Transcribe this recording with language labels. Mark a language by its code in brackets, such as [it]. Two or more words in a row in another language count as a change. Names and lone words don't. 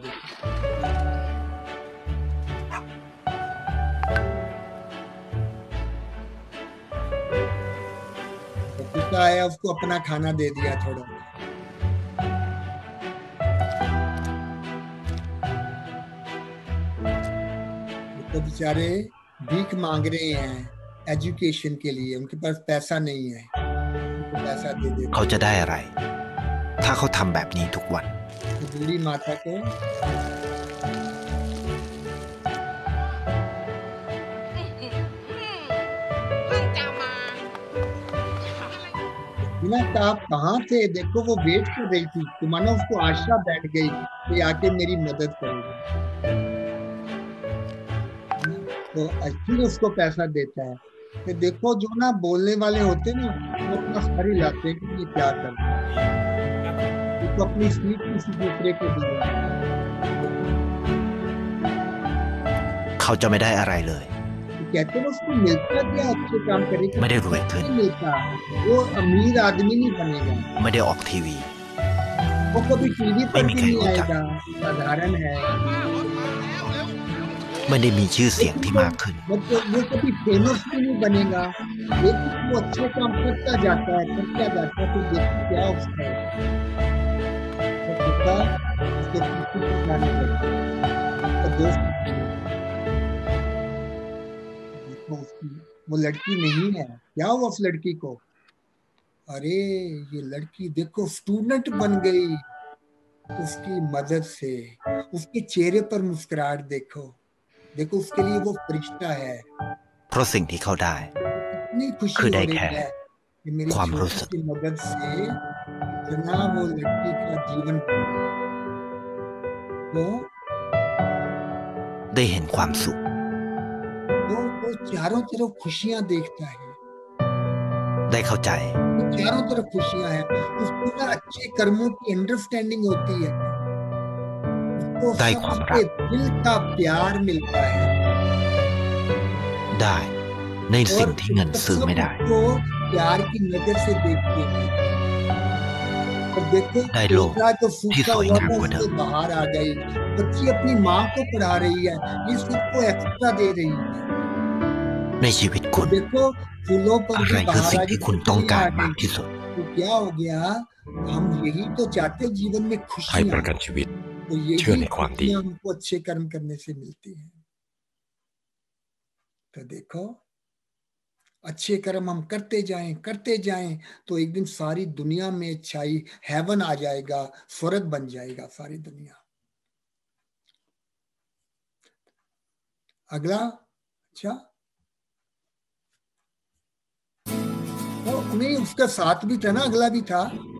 [hi] देखो कुत्ता आया, उसको अपना खाना दे दिया थोड़ा, तो बेचारे भीख मांग रहे हैं एजुकेशन के लिए, उनके पास पैसा नहीं है, पैसा दे दे। [th] เขาจะได้อะไรถ้าเขาทำแบบนี้ทุกวัน [hi] बूढ़ी माता को बिना आप कहाँ थे? देखो वो वेट कर रही थी, तो मानो उसको आशा बैठ गई कि आके मेरी मदद करेगा, तो फिर उसको पैसा देता है। तो देखो जो ना बोलने वाले होते ना, वो अपना सर हिलाते हैं कि ये क्या कर रहे हैं, तो अपनी सीट किसी दूसरे को दी। [th] เขาจะไม่ได้อะไรเลย [hi] कहते हैं उसको मिलता क्या अच्छे काम करेगा? [th] ไม่ได้รวยขึ้น [hi] नहीं मिलता, वो अमीर आदमी नहीं बनेगा, [th] ไม่ได้ออกทีวี [hi] वो कभी टीवी पर भी नहीं आएगा, साधारण है, [th] ไม่ได้มีชื่อเสียงที่มากขึ้น [hi] मतलब वो कभी फेमस भी नहीं बनेगा, लेकिन वो अच्छे काम करता जाता है तो देखिए क्या उसका है, तो पिता उसके पीछे जाने लगता है, तो दोस्त वो लड़की नहीं है, क्या हुआ उस लड़की को? अरे ये लड़की देखो स्टूडेंट बन गई उसकी मदद से, उसके चेहरे पर मुस्कुराहट देखो, देखो उसके लिए वो फरिश्ता है। [th] เพราะสิ่งที่เขาได้ [hi] इतनी खुशी हो रही है कि मेरी छोटी सी मदद से इतना वो लड़की का जीवन वो [th] ได้เห็นความสุข [hi] वो चारों तरफ खुशियां देखता है, [th] ได้เข้าใจ [hi] चारों तरफ खुशियां हैं, उसको ना अच्छे कर्मों की अंडरस्टैंडिंग होती है, उसको सबसे दिल का प्यार मिलता है, [th] ได้ในสิ่งที่เงินซื้อไม่ได้ [hi] वो प्यार की नजर से देखते हैं। और देखो [th] ได้โลก [hi] पोता तो [th] ที่ [hi] सूखा [th] สวย [hi] हुआ [th] งาม [hi] था [th] กว่าเดิ [hi] उससे [th] ม [hi] बाहर आ गई। बच्ची अपनी माँ को पढ़ा रही है, ये सबको एक्स्ट्रा दे रही है। [th] ในชีวิตคุ [hi] और [th] ณ [hi] देखो फूलों पर [th] อะไร [hi] भी [th] คือ [hi] बाहर [th] สิ่ง [hi] आ गई, [th] ที่คุณต้อง [hi] तितलियां [th] การ [hi] आ [th] มาก [hi] गई। [th] ที่สุด [hi] तो क्या हो गया, हम यही तो चाहते हैं जीवन में [th] ไทยประ [hi] खुशियां। [th] กันชีวิต [hi] तो [th] เชื่อ [hi] यही [th] ในความดี [hi] खुशियां हमको अच्छे कर्म करने से मिलती हैं। तो देखो अच्छे कर्म हम करते जाएं तो एक दिन सारी दुनिया में अच्छाई, हेवन आ जाएगा, स्वर्ग बन जाएगा सारी दुनिया। अगला, अच्छा तो नहीं, उसका साथ भी था ना, अगला भी था।